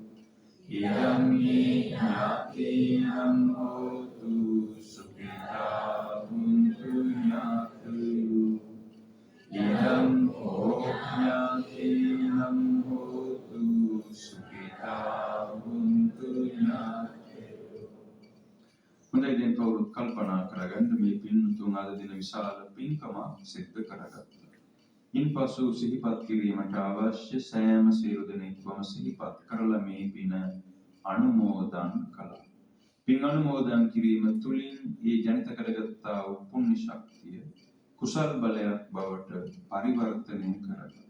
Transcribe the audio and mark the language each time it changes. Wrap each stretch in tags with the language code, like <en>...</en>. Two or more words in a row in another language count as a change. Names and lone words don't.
<pi>ඉදම්මේ ඥාතිනම් හෝතු සුඛිතා හොන්තු ඥාතයෝ. ඉදම් හෝ ඥාතිනම් හෝතු සුඛිතා හොන්තු ඥාතයෝ.</pi> <si>හොඳයි, දැන් කවුරුත් කල්පනා කරගන්න මේ පින්තුන් අද දින විශාල පින්කමක් සිද්ධ කරගත්තා. ඉන්පසු සිහිපත් කිරීමට අවශ්‍ය සෑම සියලු දෙනෙක්වම සිහිපත් කරලා මේ පින අනුමෝදන් කළා. පින් අනුමෝදන් කිරීම තුළින් ඒ ජනිත කරගත්තා වූ පුණ්‍ය ශක්තිය කුසල් බලයක් බවට පරිවර්තනය කරගන්නවා.</si>